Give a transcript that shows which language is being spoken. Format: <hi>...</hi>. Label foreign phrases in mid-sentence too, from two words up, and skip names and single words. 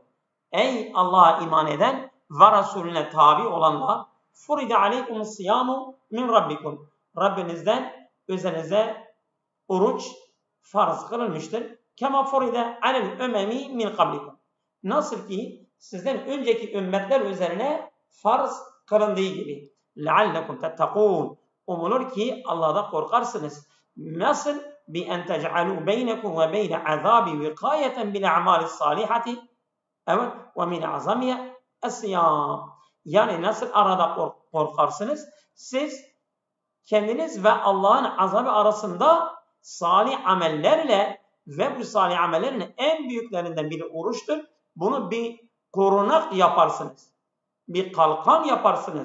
<tr>Ey Allah'a iman eden ve Resulüne tabi olanlar,</tr> <ar>فرض عليكم الصيام من ربكم.</ar> <tr>Rabbinizden üzerinize oruç farz kılınmıştır.</tr> <ar>كما فرض على الأمم من قبلكم.</ar> <tr>Nasıl ki sizden önceki ümmetler üzerine farz kılındığı gibi.</tr> <ar>لَعَلَّكُمْ تَتَّقُونَ</ar> <tr>Umulur ki Allah'dan korkarsınız. Nasıl?</tr> <ar>بِاَنْ تَجْعَلُوا بَيْنَكُمْ وَبَيْنَ عَذَابِ وِقَايَةً بِالْاَعْمَالِ الصَّالِحَةِ Evet. وَمِنْ عَظَمِيَ السِّيَامِ</ar> <tr>Yani nasıl arada korkarsınız? Siz kendiniz ve Allah'ın azabı arasında salih amellerle ve bu salih amellerin en büyüklerinden biri oruçtur. Bunu bir korunak yaparsınız. Bir kalkan yaparsınız.</tr>